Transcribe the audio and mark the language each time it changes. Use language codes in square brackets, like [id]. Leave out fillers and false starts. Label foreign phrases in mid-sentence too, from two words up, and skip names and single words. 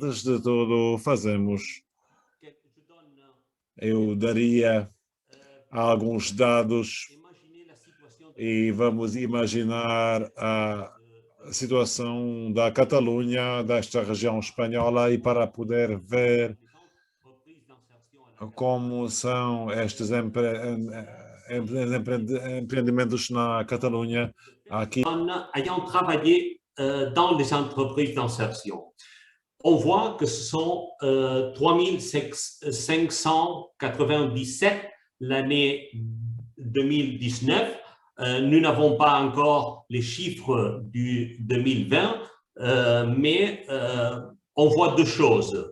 [pt] Antes de tudo, fazemos eu daria alguns dados e vamos imaginar a situação da Catalunha, desta região espanhola, e para poder ver como são estes empreendimentos na Catalunha. Aqui. [fr] Ayant travaillé dans les entreprises d'insertion, on voit que ce sont 3597 l'année 2019. Nous n'avons pas encore les chiffres du 2020, mais on voit deux choses.